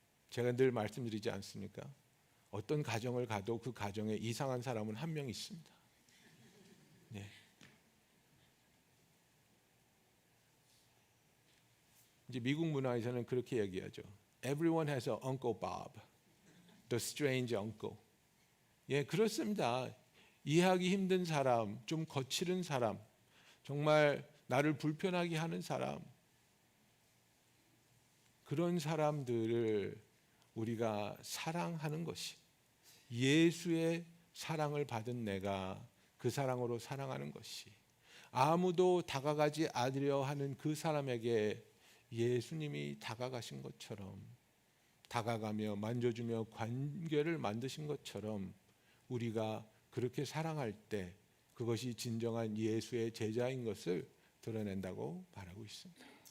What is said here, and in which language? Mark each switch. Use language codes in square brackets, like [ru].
[ko] 제가 늘 말씀드리지 않습니까? 어떤 가정을 가도 그 가정에 이상한 사람은 한 명 있습니다. 네. 이제 미국 문화에서는 그렇게 얘기하죠. [en] Everyone has an Uncle Bob, the strange uncle. [ko] 예, 그렇습니다. 이해하기 힘든 사람, 좀 거칠은 사람, 정말 나를 불편하게 하는 사람, 그런 사람들을 우리가 사랑하는 것이, 예수의 사랑을 받은 내가 그 사랑으로 사랑하는 것이, 아무도 다가가지 않으려 하는 그 사람에게 예수님이 다가가신 것처럼, 다가가며 만져주며 관계를 만드신 것처럼 우리가 그렇게 사랑할 때 그것이 진정한 예수의 제자인 것을 드러낸다고 말하고 있습니다.